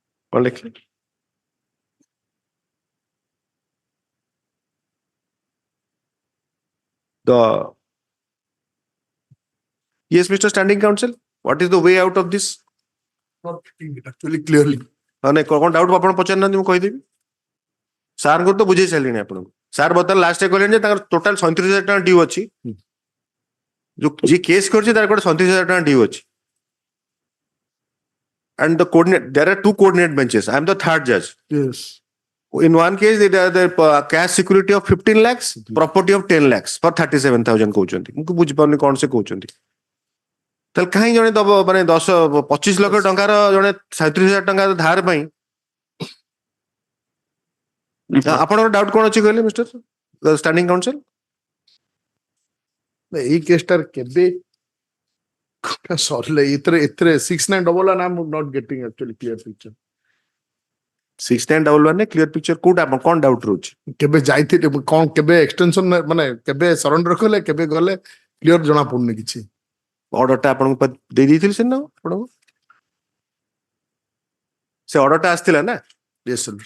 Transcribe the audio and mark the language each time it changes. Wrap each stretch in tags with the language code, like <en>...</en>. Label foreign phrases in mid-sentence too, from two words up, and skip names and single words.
<or>କଣ ଲେଖିଲେ?</or> <en>The yes, Mr. Standing Counsel, what is the way out of this? Not getting it actually clearly.</en> <or>ହଁ ନାଇଁ କଣ ଡାଉଟ୍ ଆପଣ ପଚାରିନାହାନ୍ତି ମୁଁ କହିଦେବି। ସାର୍ଙ୍କୁ ତ ବୁଝେଇ ସାରିଲିଣି ଆପଣଙ୍କୁ। ସାର୍ ବର୍ତ୍ତମାନ ଲାଷ୍ଟ କହିଲେଣି ଯେ ତାଙ୍କର ଟୋଟାଲ 37,000 ଟଙ୍କା ଡ୍ୟୁ ଅଛି। ଯୋଉ ଯିଏ କେସ୍ କରିଛି ତାର ଗୋଟେ 37,000 ଟଙ୍କା ଡ୍ୟୁ ଅଛି।</or> <en>And the coordinate, there are two coordinate benches. I am the third judge. Yes. In one case, the cash security of 15 lakhs, property of 10 lakhs for 37,000 କହୁଛନ୍ତି।</en> <or>ମୁଁ ବୁଝିପାରୁନି କଣ ସେ କହୁଛନ୍ତି। ତାହେଲେ କାହିଁ ଜଣେ ଦବ ମାନେ 25 ଲକ୍ଷ ଟଙ୍କାର ଜଣେ 37,000 ଟଙ୍କା ଧାର ପାଇଁ ଆପଣଙ୍କର ଡାଉଟ୍ କଣ ଅଛି କହିଲେ</or> <en>Mister Standing Counsel?</en> <or>ଏଇ କେସଟାର କେବେ ସରିଲେ ଏଥିରେ</or> <en>6911 I'm not getting actually clear picture.</en> <or>6911</or> <en>clear picture</en> <or>କୋଉଟା ଆପଣ କଣ ଡାଉଟ୍ ରହୁଛି? କେବେ ଯାଇଥିଲେ କଣ କେବେ ଏକ୍ସଟେନସନ ମାନେ କେବେ ସରେଣ୍ଡର କଲେ କେବେ ଗଲେ କ୍ଲିୟର ଜଣା ପଡୁନି କିଛି। ଅର୍ଡରଟା ଆପଣଙ୍କୁ ଦେଇ ଦେଇଥିଲି ସିନା ଆପଣଙ୍କୁ। ସେ ଅର୍ଡରଟା ଆସିଥିଲା ନା?</or> <en>Yes, sir.</en>